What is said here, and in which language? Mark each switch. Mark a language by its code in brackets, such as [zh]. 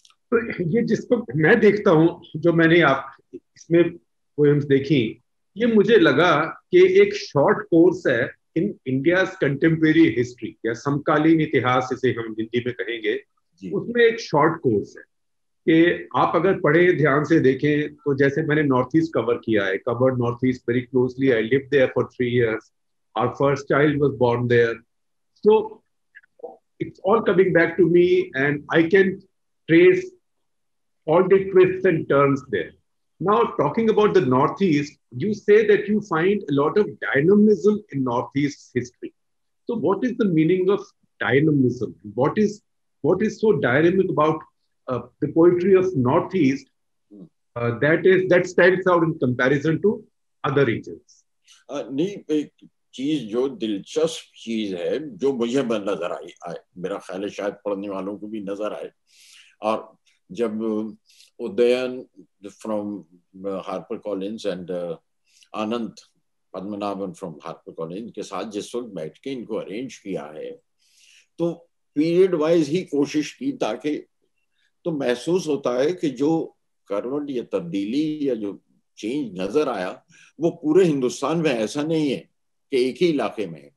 [ur] تو یہ جس کو میں دیکھتا ہوں, جو میں نے آپ اس میں پوئمز دیکھی, یہ مجھے لگا کہ ایک شارٹ کورس ہے [en] in India's contemporary history [ur] یا سمکالین اتہاس اسے ہم ہندی میں کہیں گے. اس میں ایک شارٹ کورس ہے کہ آپ اگر پڑھیں دھیان سے دیکھیں تو جیسے میں نے نارتھ ایسٹ کور کیا ہے, [en] Covered Northeast very closely. I lived there for 3 years. Our first child was born there. So it's all coming back to me and I can trace all the twists and turns there. Now, talking about the Northeast, you say that you find a lot of dynamism in Northeast history. So what is the meaning of dynamism? What is so dynamic about the poetry of Northeast that stands out in comparison to other regions? [ur] چیز جو دلچسپ چیز ہے جو مجھے نظر آئی, میرا خیال ہے شاید پڑھنے والوں کو بھی نظر آئے. اور جب ادین from Harper Collins and Anand Padmanabhan from Harper Collins کے ساتھ جس وقت بیٹھ کے ان کو ارینج کیا ہے تو پیریڈ وائز ہی کوشش کی, تاکہ تو محسوس ہوتا ہے کہ جو کروٹ یا تبدیلی یا جو چینج نظر آیا وہ پورے ہندوستان میں ایسا نہیں ہے کہ ایک ہی علاقے میں.